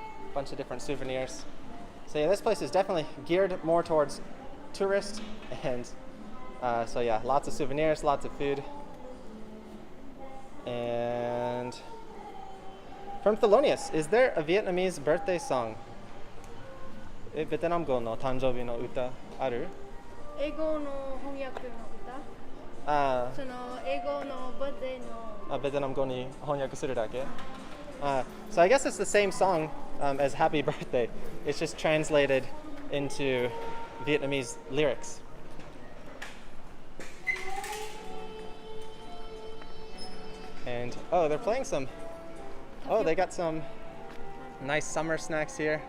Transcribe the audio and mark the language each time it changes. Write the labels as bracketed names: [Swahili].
[English] A bunch of different souvenirs. So yeah, this place is definitely geared more towards tourists, and so yeah, lots of souvenirs, lots of food. And from Thelonious, is there a Vietnamese birthday song? [Japanese] ベトナム語の誕生日の歌ある？英語の翻訳の歌？その英語のバースデーの。ベトナム語に翻訳するだけ? [English] So I guess it's the same song as Happy Birthday. It's just translated into Vietnamese lyrics. And oh, they're playing some. Oh, they got some nice summer snacks here.